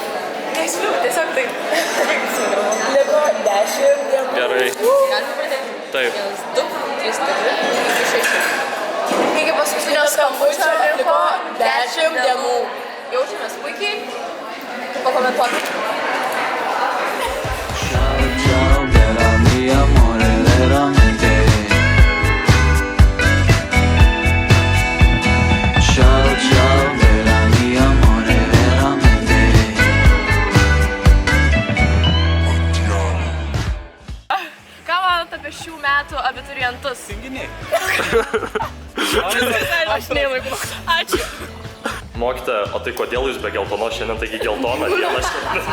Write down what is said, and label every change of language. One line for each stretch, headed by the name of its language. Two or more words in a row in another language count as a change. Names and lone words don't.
Lithuanian: Nežinau, tiesiog taip. Liko 10 dienų. Gerai. Galime pradėti? Taip. 2, 3, 4, 6. Iki paskutinio skambučio liko 10 dienų. Jaučiamės puikiai. Pakomentuokit.
Italian: Ciao, bella mia amore, veramente. Ciao, ciao, bella mia amore, veramente.
Lithuanian: Ką manot apie šių metų abiturientus? Tinginiai. Aš neįlaiku. Ačiū. Mokytoja, o tai kodėl jūs be geltonos šiandien, taigi geltona diena šiandien?